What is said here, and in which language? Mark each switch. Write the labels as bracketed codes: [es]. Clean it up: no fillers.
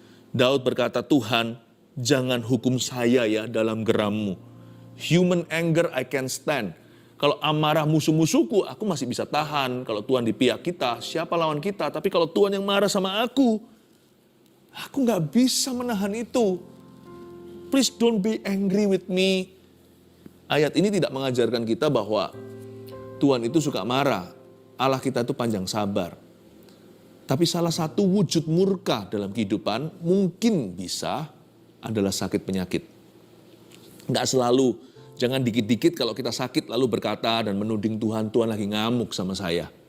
[id] Daud berkata, Tuhan jangan hukum saya ya dalam geram-Mu. [en] Human anger I can stand. [id] Kalau amarah musuh-musuhku, aku masih bisa tahan. Kalau Tuhan di pihak kita, siapa lawan kita? Tapi kalau Tuhan yang marah sama aku nggak bisa menahan itu. [en] Please don't be angry with me. [id] Ayat ini tidak mengajarkan kita bahwa Tuhan itu suka marah. Allah kita itu panjang sabar. Tapi salah satu wujud murka dalam kehidupan mungkin bisa adalah sakit penyakit. Nggak selalu. Jangan dikit-dikit kalau kita sakit lalu berkata dan menuding Tuhan, Tuhan lagi ngamuk sama saya.